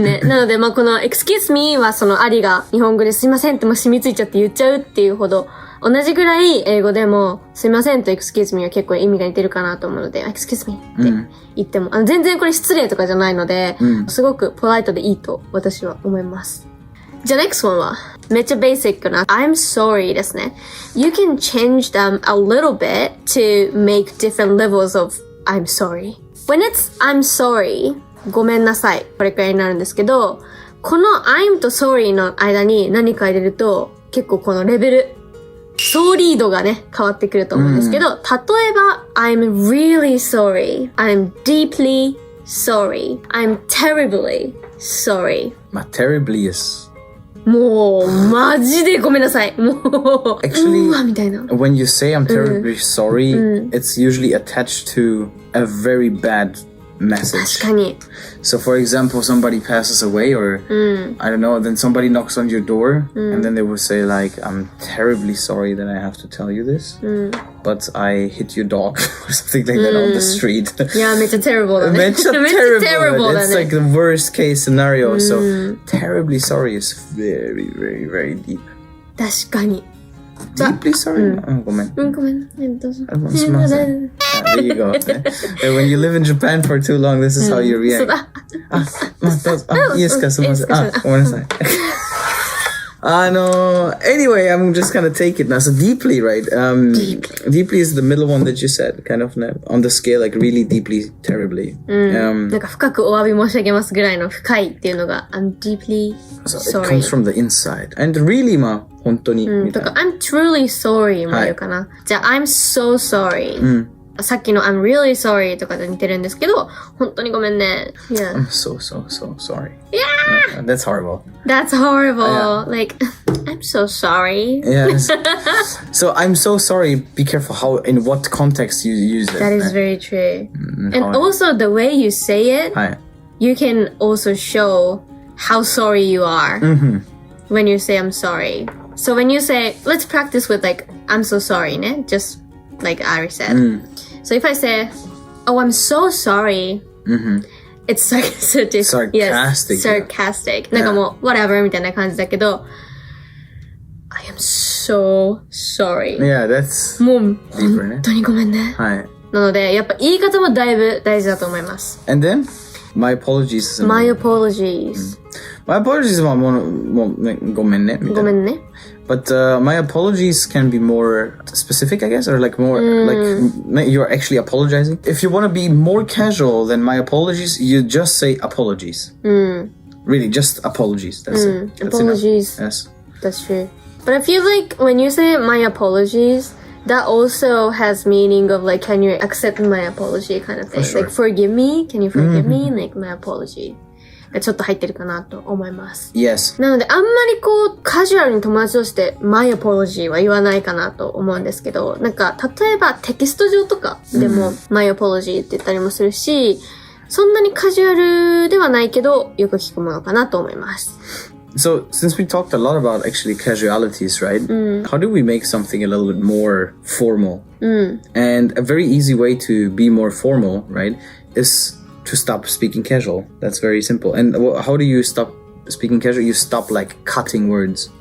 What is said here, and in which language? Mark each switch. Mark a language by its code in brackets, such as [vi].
[ja] ね、なので、まあ、この [en] excuse me [ja] はそのありが日本語ですいませんってもう染みついちゃって言っちゃうっていうほど、同じぐらい英語でもすいませんと excuse me は結構意味が似てるかなと思うので、excuse me って言っても、全然これ失礼とかじゃないので、すごくポライトでいいと私は思います。じゃあ [en] next one [ja] はめっちゃベーシックな [en] I'm sorry [ja] ですね。 [en] You can change them a little bit to make different levels of I'm sorry. When it's I'm sorry [ja] ごめんなさい。これくらいになるんですけど、この I'm と sorry の間に何か入れると、結構このレベル、ソーリー度がね、変わってくると思うんですけど、例えば、 [en] I'm really sorry. I'm deeply sorry. I'm terribly sorry. [ja] まあ、 [en] terribly is. [ja] もう、マジでごめんなさい。もう、 [en] Actually, [ja] うわ、みたいな。 [en] When you say I'm terribly sorry, it's usually attached to a very bad message. [ja] 確かに。 [en] So for example, somebody passes away or I don't know, then somebody knocks on your door and then they will say like, I'm terribly sorry that I have to tell you this, but I hit your dog or something like that on the street. [ja] いや、めっちゃ terrible だね。めっちゃ terrible だね。 [en] It's like the worst case scenario. So terribly sorry is very, very, very deep. [ja] 確かに。 [en] Deeply sorry? [ja] ごめん。ごめん。どうぞ。すみません。 [en] There you go. And when you live in Japan for too long, this is how you react. [ja] いいですかすみません。ごめんなさい。 [en] Anyway, I'm just gonna take it now. So deeply, right? Deeply is the middle one that you said, kind of on the scale, like really deeply, terribly. [ja] なんか深くお詫び申し上げますぐらいの深いっていうのが [en] I'm deeply sorry. It comes from the inside. And really, [ja] まあ本当に。とか [en] I'm truly sorry [ja] も言うかな。じゃあ [en] I'm so sorry. [ja] さっきの [en] I'm really sorry [ja] とかと似てるんですけど、本当にごめんね。 [en] Yeah. I'm so sorry. Yeah! That's horrible. That's horrible. Like, I'm so sorry. Yes. So I'm so sorry. Be careful in what context you use it. That is very true. And also the way you say it, you can also show how sorry you are when you say I'm sorry. So when you say, let's practice with like, I'm so sorry, ne? Just like Ari said. So if I say, oh, I'm so sorry, it's sarcastic. Sarcastic. Yes, sarcastic. [ja] なんかもう、whatever みたいな感じだけど、 [en] I am so sorry. Yeah, that's [ja] もう、 [en] deeper ね。 [ja] 本当にごめんね。はい。なので、やっぱ言い方もだいぶ大事だと思います。 [en] And then, my apologies. My apologies. My apologies [ja] はもうごめんね。ごめんね。 [en] But my apologies can be more specific, I guess, or like more like you're actually apologizing. If you want to be more casual than my apologies, you just say apologies. Really, just apologies. That's it. That's apologies. Enough. Yes. That's true. But I feel like when you say my apologies, that also has meaning of like, can you accept my apology kind of thing. For sure. Like, forgive me? Can you forgive me? Like, my apology. [ja] ちょっと入ってるかなと思います。 [en] Yes. [ja] なので、あんまりこう、カジュアルに友達として、 [en] my apology [ja] は言わないかなと思うんですけど、なんか、例えばテキスト上とかでも、my apology って言ったりもするし、そんなにカジュアルではないけど、よく聞くものかなと思います。 [en] So, since we talked a lot about actually casualities, right? How do we make something a little bit more formal? And a very easy way to be more formal, right, is to stop speaking casual. That's very simple. And how do you stop speaking casual? You stop like cutting words.